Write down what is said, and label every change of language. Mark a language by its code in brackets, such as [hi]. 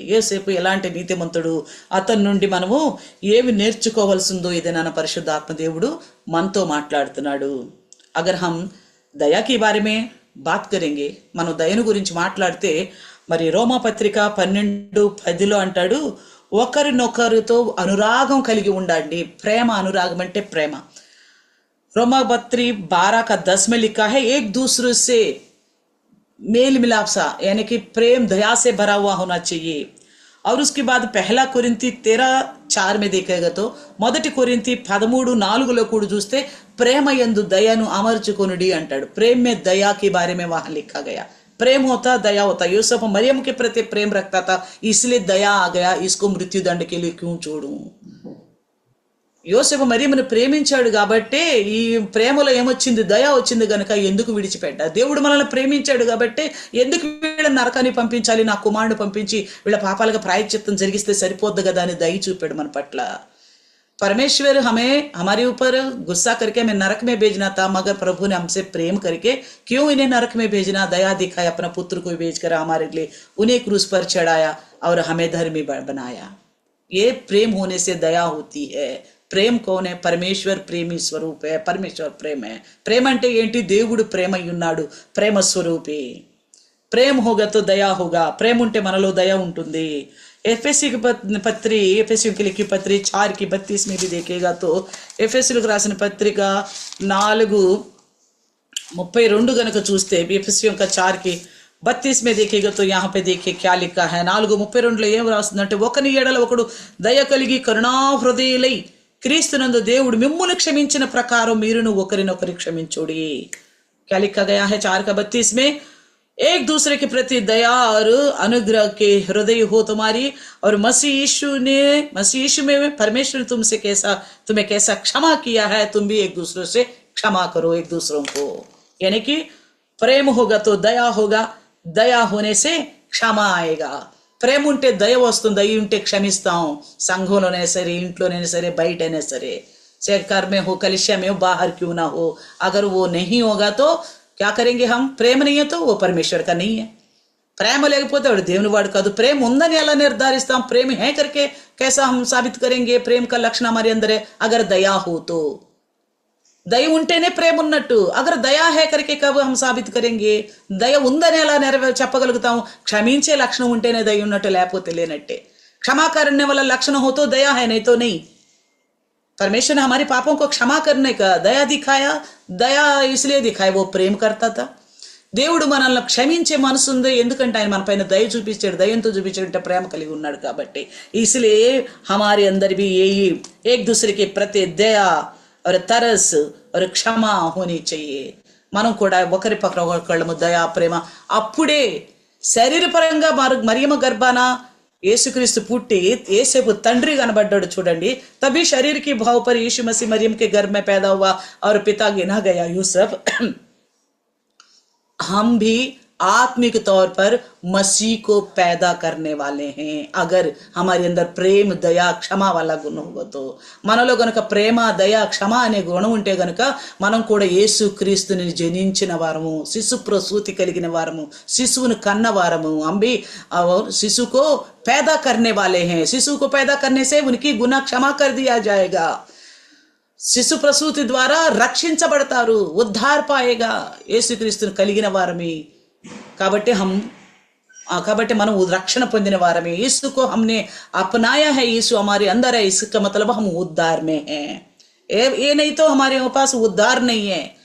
[te] యోసేపు ఎలాంటి నీతిమంతుడు, అతని నుండి మనము ఏమి నేర్చుకోవాల్సిందో ఇది నాన్న పరిశుద్ధాత్మ దేవుడు మనతో మాట్లాడుతున్నాడు. [hi] అగర్ హమ్ దయా కి బారే మే బాత్ కరెంగే, [te] మనం దయను గురించి మాట్లాడితే మరి రోమాపత్రిక 12:10 అంటాడు, ఒకరినొకరితో అనురాగం కలిగి ఉండండి. ప్రేమ, అనురాగం అంటే ప్రేమ. [hi] रोमापत्री 12:10 में लिखा है एक दूसरे से मेल मिलाप सा, यानी कि प्रेम दया से भरा हुआ होना चाहिए. और उसके बाद पहला कोरिंथी 13:4 में देखेगा तो [te] మొదటి కొరింథీ 13:4 కూడా చూస్తే ప్రేమ యందు దయను అమర్చుకొనుడి అంటాడు. [hi] प्रेम में दया के बारे में वहां लिखा गया. प्रेम होता, दया होता. यूसुफ मरियम के प्रति प्रेम रखता था, इसलिए दया आ गया. इसको मृत्यु दंड के लिए क्यों छोड़ूं? [te] యోసేపు మరియమ్మను ప్రేమించాడు కాబట్టి ఈ ప్రేమలో ఏమొచ్చింది? దయ వచ్చింది గనుక ఎందుకు విడిచిపెట్టా? దేవుడు మనల్ని ప్రేమించాడు కాబట్టి ఎందుకు వీళ్ళ నరకాన్ని పంపించాలి? నా కుమారుడు పంపించి వీళ్ళ పాపాలుగా ప్రాయశ్చిత్తం జరిగిస్తే సరిపోద్ది కదా అని దయ చూపాడు మన పట్ల. [hi] परमेश्वर हमें हमारे ऊपर गुस्सा करके हमें नरक में भेजना था, मगर प्रभु ने हमसे प्रेम करके क्यों इन्हें नरक में भेजना? दया दिखाया, अपना पुत्र को भेजकर हमारे लिए उन्हें क्रूस पर चढ़ाया और हमें धर्मी बनाया. ये प्रेम होने से दया होती है. ప్రేమ కౌన్ హై? పరమేశ్వర్ ప్రేమి స్వరూప్ హై. పరమేశ్వర్ ప్రేమ హై. [te] ప్రేమ అంటే ఏంటి? దేవుడు ప్రేమ ఉన్నాడు, ప్రేమ స్వరూపే. [hi] ప్రేమ హోగా తో దయా హోగా. [te] ప్రేమ ఉంటే మనలో దయ ఉంటుంది. ఎఫెసీకి పత్రి, ఎఫెసీకి లిఖి పత్రి 4:32 [hi] में भी देखेगा तो [te] ఎఫెసీలకు రాసిన పత్రిక 4:32 గనక చూస్తే ఎఫెసీయుల 4:32 [hi] में देखेगा तो यहाँ पे देखिए क्या लिखा है. [te] 4:32 ఏం రాస్తుందంటే, ఒకని ఎడల ఒకడు దయ కలిగి కరుణా హృదయులై క్రీస్తునందు దేవుడు మిమ్మును క్షమించిన ప్రకారం మీరును ఒకరినొకరి క్షమించుడి. [hi] क्या लिखा गया है 4:32 में? एक दूसरे के प्रति दया और अनुग्रह के हृदय हो तुम्हारी, और मसीह यीशु में परमेश्वर ने तुम्हें कैसा क्षमा किया है, तुम भी एक दूसरे से क्षमा करो एक दूसरों को. यानी कि प्रेम होगा तो दया होगा, दया होने से क्षमा आएगा. [te] ప్రేమ ఉంటే దయ వస్తుంది, దయ ఉంటే క్షమిస్తాం. సంఘంలోనే సరే, ఇంట్లోనే సరే, బయటనే సరే. [hi] घर में हो, कलिसिया में हो, बाहर क्यों ना हो, अगर वो नहीं होगा तो क्या करेंगे हम? प्रेम नहीं है तो वो परमेश्वर का नहीं है. [te] ప్రేమ లేకపోతే వాడు దేవుని వాడు కాదు. ప్రేమ ఉందని ఎలా నిర్ధారిస్తాం? [hi] ప్రేమ है करके कैसा हम साबित करेंगे? प्रेम का लक्षण हमारे अंदर है अगर दया हो तो. [te] దయ ఉంటేనే ప్రేమ ఉన్నట్టు. [hi] అగర్ దయా హే కరికే కబ్ హమ్ సాబిత్ కరెంగే? [te] దయ ఉందని ఎలా చెప్పగలుగుతాం? క్షమించే లక్షణం ఉంటేనే దయ ఉన్నట్టు, లేకపోతే లేనట్టే. [hi] क्षमा करने वाला लक्षण हो तो दया है, नहीं तो नहीं. परमेश्वर ने हमारे पापों को क्षमा करने का दया दिखाया. दया इसलिए दिखाया वो प्रेम करता था. [te] దేవుడు మనల్ని క్షమించే మనసు ఉంది, ఎందుకంటే ఆయన మన పైన దయ చూపించాడు. దయంతో చూపించాడంటే ప్రేమ కలిగి ఉన్నాడు కాబట్టి. [hi] इसलिए हमारे अंदर भी यही एक दूसरे के प्रति दया और तरस और क्षमा होनी चाहिए. [te] మనం కూడా ఒకరి పక్కన ఒకళ్ళము దయా ప్రేమ. అప్పుడే శరీరపరంగా మరియమ్మ గర్భాన యేసుక్రీస్తు పుట్టి యేసేపు తండ్రి కనబడ్డాడు చూడండి. [hi] तभी शरीर की भाव पर यीशु मसीह मरियम के गर्भ में पैदा हुआ और पिता गिना गया यूसुफ. हम भी आत्मिक तौर पर मसीह को पैदा करने वाले हैं. अगर हमारे अंदर प्रेम दया क्षमा वाला गुण होगा तो, [te] మనలో గనుక ప్రేమ దయ క్షమ అనే గుణం ఉంటే గనుక మనం కూడా యేసు క్రీస్తుని జనించిన వారము, శిశు ప్రసూతి కలిగిన వారము, శిశువును కన్న వారము. [hi] అంబి शिशु को पैदा करने वाले हैं. शिशु को पैदा करने से उनकी गुनाह क्षमा कर दिया जाएगा. [te] శిశు ప్రసూతి ద్వారా రక్షించబడతారు, [hi] ఉద్ధార్ పాయేగా. [te] యేసుక్రీస్తుని కలిగిన వారమే కాబట్టి మనం रक्षण పొందిన వారమే. [hi] यीशु को हमने अपनाया है, यीशु हमारे अंदर है. इसका मतलब हम उद्धार में हैं. ये नहीं तो हमारे पास उद्धार नहीं है.